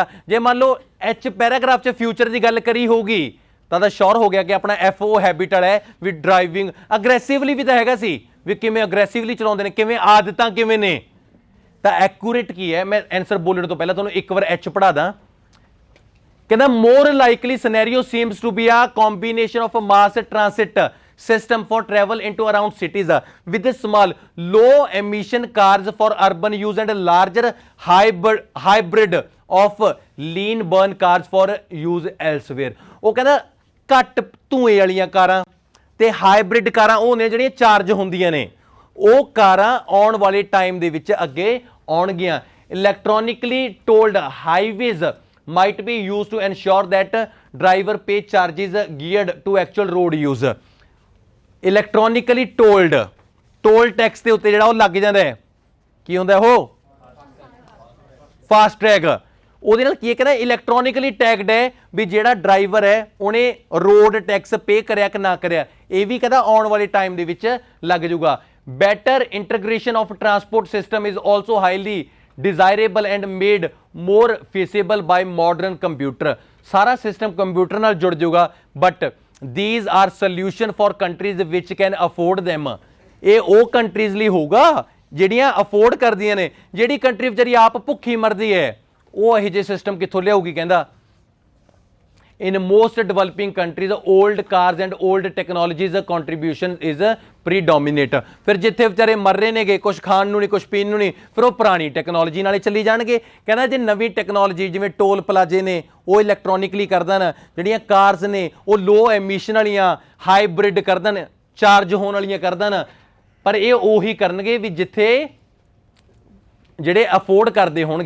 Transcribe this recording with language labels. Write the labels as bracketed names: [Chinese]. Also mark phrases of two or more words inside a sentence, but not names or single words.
[Punjabi] ਜੇ ਮੰਨ ਲਓ ਐਚ ਪੈਰਾਗ੍ਰਾਫ 'ਚ ਫਿਊਚਰ ਦੀ ਗੱਲ ਕਰੀ ਹੋਊਗੀ ਤਾਂ ਸ਼ੋਰ ਹੋ ਗਿਆ ਕਿ ਆਪਣਾ ਐਫ ਉਹ ਹੈਬਿਟ ਵਾਲਾ ਹੈ ਵੀ [English] driving aggressively [Punjabi] ਵੀ ਤਾਂ ਹੈਗਾ ਸੀ, ਵੀ ਕਿਵੇਂ ਅਗਰੈਸਿਵਲੀ ਚਲਾਉਂਦੇ ਨੇ, ਕਿਵੇਂ ਆਦਤਾਂ ਕਿਵੇਂ ਨੇ। ਤਾਂ ਐਕੂਰੇਟ ਕੀ ਹੈ, ਮੈਂ ਆਨਸਰ ਬੋਲਣ ਤੋਂ ਪਹਿਲਾਂ ਤੁਹਾਨੂੰ ਇੱਕ ਵਾਰ ਐਚ ਪੜ੍ਹਾ ਦਾਂ। [English] ਕਹਿੰਦਾ more likely scenario seems to be a combination of mass transit system for travel into around cities with small low emission cars for urban use and larger hybrid of lean burn cars for use elsewhere। [Punjabi] ਉਹ ਕਹਿੰਦਾ ਘੱਟ ਧੂਏ ਵਾਲੀਆਂ ਕਾਰਾਂ ਤੇ ਹਾਈਬ੍ਰਿਡ ਕਾਰਾਂ ਉਹ ਨੇ ਜਿਹੜੀਆਂ ਚਾਰਜ ਹੁੰਦੀਆਂ ਨੇ, ਉਹ ਕਾਰਾਂ ਆਉਣ ਵਾਲੇ ਟਾਈਮ ਦੇ ਵਿੱਚ ਅੱਗੇ ਆਉਣਗੀਆਂ। [English] electronically tolled highways might be used to ensure that driver pay charges geared to actual road use। electronically toll tax [Punjabi] ਦੇ ਉੱਤੇ ਜਿਹੜਾ ਉਹ ਲੱਗ ਜਾਂਦਾ ਹੈ, ਕੀ ਹੁੰਦਾ ਉਹ [English] fast track. [Punjabi] ਉਹਦੇ ਨਾਲ ਕੀ ਹੈ, ਕਹਿੰਦਾ [English] electronically tagged [Punjabi] ਹੈ ਵੀ ਜਿਹੜਾ ਡਰਾਈਵਰ ਹੈ ਉਹਨੇ [English] road tax pay [Punjabi] ਕਰਿਆ ਕਿ ਨਾ ਕਰਿਆ, ਇਹ ਵੀ ਕਹਿੰਦਾ ਆਉਣ ਵਾਲੇ ਟਾਈਮ ਦੇ ਵਿੱਚ ਲੱਗ ਜਾਊਗਾ। [English] Better integration of transport system is also highly desirable and made more feasible by modern computer. [Punjabi] ਸਾਰਾ ਸਿਸਟਮ ਕੰਪਿਊਟਰ ਨਾਲ ਜੁੜ ਜਾਊਗਾ, ਬਟ [English] these are solution for countries which can afford them। [Punjabi] ਇਹ ਉਹ ਕੰਟਰੀਜ਼ ਲਈ ਹੋਊਗਾ ਜਿਹੜੀਆਂ ਅਫੋਰਡ ਕਰਦੀਆਂ ਨੇ। ਜਿਹੜੀ ਕੰਟਰੀ ਵਿਚਾਰੀ ਆਪ ਭੁੱਖੀ ਮਰਦੀ ਹੈ ਉਹ ਇਹੋ ਜਿਹੇ ਸਿਸਟਮ ਕਿੱਥੋਂ ਲਿਆਊਗੀ। [English] ਕਹਿੰਦਾ in most developing countries old cars and old technologies contribution is predominate। [Punjabi] ਫਿਰ ਜਿੱਥੇ ਵਿਚਾਰੇ ਮਰ ਰਹੇ ਨੇਗੇ, ਕੁਛ ਖਾਣ ਨੂੰ ਨਹੀਂ ਕੁਛ ਪੀਣ ਨੂੰ ਨਹੀਂ, ਫਿਰ ਉਹ ਪੁਰਾਣੀ ਟੈਕਨੋਲੋਜੀ ਨਾਲੇ ਚੱਲੀ ਜਾਣਗੇ। ਕਹਿੰਦਾ ਜੇ ਨਵੀਂ ਟੈਕਨੋਲੋਜੀ ਜਿਵੇਂ ਟੋਲ ਪਲਾਜ਼ੇ ਨੇ ਉਹ ਇਲੈਕਟ੍ਰੋਨਿਕਲੀ ਕਰ ਦੇਣ, ਜਿਹੜੀਆਂ ਕਾਰਸ ਨੇ ਉਹ [English] low emission [Punjabi] ਵਾਲੀਆਂ ਹਾਈਬ੍ਰਿਡ ਕਰ ਦੇਣ, ਚਾਰਜ ਹੋਣ ਵਾਲੀਆਂ ਕਰ ਦੇਣ, ਪਰ ਇਹ ਉਹੀ ਕਰਨਗੇ ਵੀ ਜਿੱਥੇ ਜਿਹੜੇ ਅਫੋਰਡ ਕਰਦੇ ਹੋਣਗੇ।